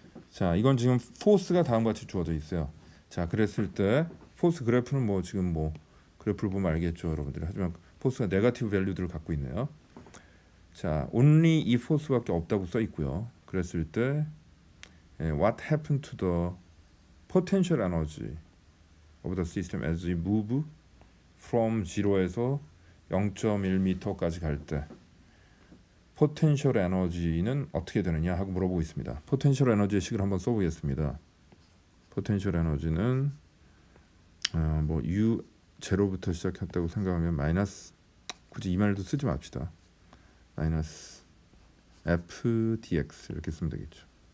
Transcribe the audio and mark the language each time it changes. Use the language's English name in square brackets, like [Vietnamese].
[Korean] 자, 이건 지금 포스가 다음과 같이 주어져 있어요. 자, 그랬을 때 포스 그래프는 뭐 지금 뭐 그래프를 보면 알겠죠, 여러분들이. 하지만 포스가 네거티브 밸류들을 갖고 있네요. 자, only 이 포스밖에 없다고 써 있고요. 그랬을 때 [English] what happened to the potential energy of the system as we move from [Korean] 0에서 0.1m까지 갈 때 [English] potential energy는 [Korean] 어떻게 되느냐 하고 물어보고 있습니다. potential energy의 식을 한번 써보겠습니다. potential energy는 뭐 U 제로부터 시작했다고 생각하면 마이너스, 굳이 이 말도 쓰지 맙시다. 마이너스 F dx 이렇게 쓰면 되겠죠.